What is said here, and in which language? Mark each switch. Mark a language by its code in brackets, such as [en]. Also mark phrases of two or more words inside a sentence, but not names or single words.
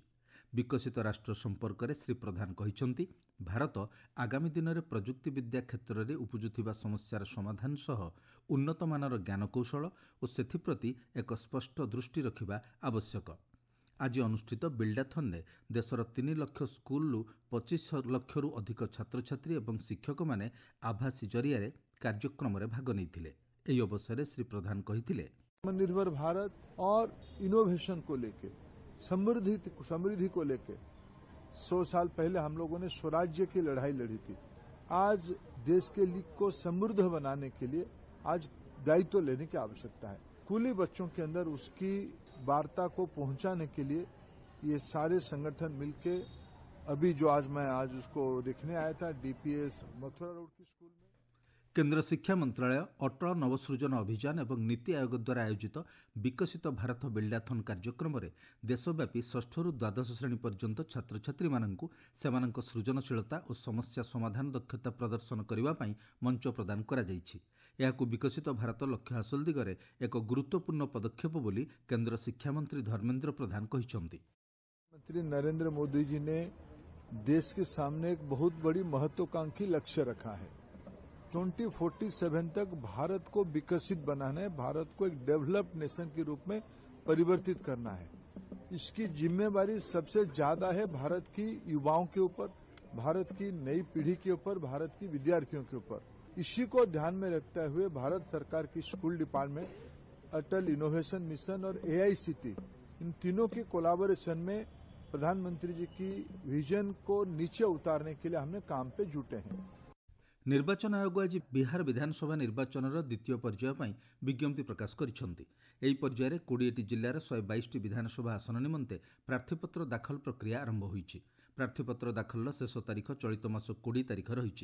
[or] ବିକଶିତ ରାଷ୍ଟ୍ର ସମ୍ପର୍କରେ ଶ୍ରୀ ପ୍ରଧାନ କହିଛନ୍ତି, ଭାରତ ଆଗାମୀ ଦିନରେ ପ୍ରଯୁକ୍ତିବିଦ୍ୟା କ୍ଷେତ୍ରରେ ଉପୁଜୁଥିବା ସମସ୍ୟାର ସମାଧାନ ସହ ଉନ୍ନତମାନର ଜ୍ଞାନକୌଶଳ ଓ ସେଥିପ୍ରତି ଏକ ସ୍ପଷ୍ଟ ଦୃଷ୍ଟି ରଖିବା ଆବଶ୍ୟକ। ଆଜି ଅନୁଷ୍ଠିତ ବିଲ୍ଡାଥନ୍ରେ ଦେଶର 3 ଲକ୍ଷ ସ୍କୁଲରୁ 25 ଲକ୍ଷରୁ ଅଧିକ ଛାତ୍ରଛାତ୍ରୀ ଏବଂ ଶିକ୍ଷକମାନେ ଆଭାସୀ ଜରିଆରେ କାର୍ଯ୍ୟକ୍ରମରେ ଭାଗ ନେଇଥିଲେ। ଏହି ଅବସରରେ ଶ୍ରୀ ପ୍ରଧାନ କହିଥିଲେ, [hi] आत्मनिर्भर भारत और इनोवेशन को लेके समृद्धि को लेके 100 साल पहले हम लोगों ने स्वराज्य की लड़ाई लड़ी थी। आज देश के लीग को समृद्ध बनाने के लिए आज दायित्व लेने की आवश्यकता है। स्कूली बच्चों के अंदर उसकी वार्ता को पहुंचाने के लिए ये सारे संगठन मिलके अभी जो मैं आज उसको देखने आया था डीपीएस मथुरा रोड की स्कूल में। [or] କେନ୍ଦ୍ର ଶିକ୍ଷା ମନ୍ତ୍ରଣାଳୟ ଅଟଳ ନବସୃଜନ ଅଭିଯାନ ଏବଂ ନୀତି ଆୟୋଗ ଦ୍ୱାରା ଆୟୋଜିତ ବିକଶିତ ଭାରତ ବିଲ୍ଡାଥନ୍ କାର୍ଯ୍ୟକ୍ରମରେ ଦେଶବ୍ୟାପୀ 6ରୁ ଦ୍ୱାଦଶ ଶ୍ରେଣୀ ପର୍ଯ୍ୟନ୍ତ ଛାତ୍ରଛାତ୍ରୀମାନଙ୍କୁ ସେମାନଙ୍କ ସୃଜନଶୀଳତା ଓ ସମସ୍ୟା ସମାଧାନ ଦକ୍ଷତା ପ୍ରଦର୍ଶନ କରିବା ପାଇଁ ମଞ୍ଚ ପ୍ରଦାନ କରାଯାଇଛି। ଏହାକୁ ବିକଶିତ ଭାରତ ଲକ୍ଷ୍ୟ ହାସଲ ଦିଗରେ ଏକ ଗୁରୁତ୍ୱପୂର୍ଣ୍ଣ ପଦକ୍ଷେପ ବୋଲି କେନ୍ଦ୍ର ଶିକ୍ଷାମନ୍ତ୍ରୀ ଧର୍ମେନ୍ଦ୍ର ପ୍ରଧାନ କହିଛନ୍ତି। [hi] मंत्री नरेंद्र मोदी जी ने देश के सामने एक बहुत बड़ी महत्वाकांक्षी लक्ष्य रखा है। 2047 तक भारत को विकसित बनाना है, भारत को एक [en] developed nation [hi] के रूप में परिवर्तित करना है। इसकी जिम्मेवारी सबसे ज्यादा है भारत की युवाओं के ऊपर, भारत की नई पीढ़ी के ऊपर, भारत की विद्यार्थियों के ऊपर। इसी को ध्यान में रखते हुए भारत सरकार की [en] school department, [hi] अटल इनोवेशन मिशन और एआईसीटी इन तीनों की कोलैबोरेशन में प्रधानमंत्री जी की विजन को नीचे उतारने के लिए हमने काम पे जुटे हैं। [or] ନିର୍ବାଚନ ଆୟୋଗ ଆଜି ବିହାର ବିଧାନସଭା ନିର୍ବାଚନର ଦ୍ୱିତୀୟ ପର୍ଯ୍ୟାୟ ପାଇଁ ବିଜ୍ଞପ୍ତି ପ୍ରକାଶ କରିଛନ୍ତି। ଏହି ପର୍ଯ୍ୟାୟରେ 20ଟି ଜିଲ୍ଲାର 122ଟି ବିଧାନସଭା ଆସନ ନିମନ୍ତେ ପ୍ରାର୍ଥୀପତ୍ର ଦାଖଲ ପ୍ରକ୍ରିୟା ଆରମ୍ଭ ହୋଇଛି। ପ୍ରାର୍ଥୀପତ୍ର ଦାଖଲର ଶେଷ ତାରିଖ ଚଳିତ ମାସ 20 ତାରିଖ ରହିଛି।